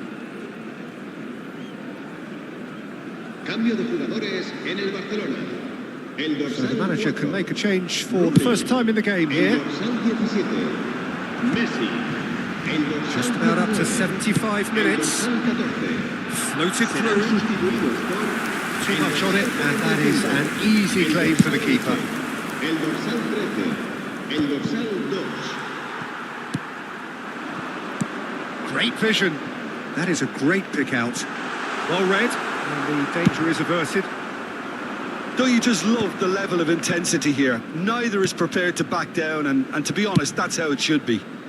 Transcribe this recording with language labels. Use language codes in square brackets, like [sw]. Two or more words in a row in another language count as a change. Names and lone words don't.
[es] Cambio de jugadores en el Barcelona. El [en] So the [es] dorsal [en] manager [es] 4, [en] can make a change for the first time in the game [es] el [en] here. [es] dorsal 17, Messi. El dorsal [en] Just about up to [es] 19, [en] 75 [es] el [en] minutes. [es] dorsal 14. [en] Floated [es] Serán [en] through. [es] sustituidos por [en] Too [es] el [en] much on it, [es] dorsal [en] and that is [es] 45, [en] an easy [es] el [en] claim for the [es] dorsal [en] keeper. [es] 11, el dorsal 13, el dorsal 2. [en] Great vision. That is a great pick out. Well read, and the danger is averted. Don't you just love the level of intensity here? Neither is prepared to back down, and to be honest, that's how it should be.